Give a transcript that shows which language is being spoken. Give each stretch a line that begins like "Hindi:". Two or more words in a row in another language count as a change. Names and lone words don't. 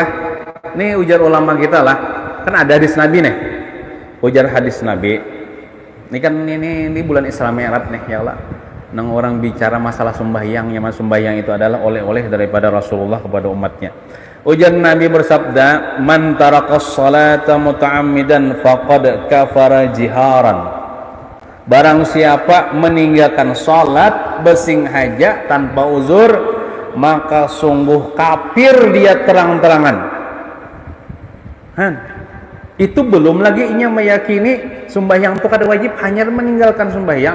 Banjar: Nih ujar ulama kita lah. Kan ada hadis Nabi nih. Ujar hadis Nabi. Ini kan ini bulan Isra Mi'raj nih
Arabic: يا الله.
Banjar: Nang orang bicara masalah sembahyang, yang sembahyang itu adalah oleh-oleh daripada Rasulullah kepada umatnya. Ujar Nabi bersabda,
Arabic: "من ترك الصلاة متعمدا فقد كفر جهارا."
Indonesian: Barang siapa meninggalkan salat bersengaja tanpa uzur, maka sungguh kafir dia terang-terangan.
Banjar: Itu belum lagi inya meyakini sembahyang itu kada wajib, hanya meninggalkan sembahyang.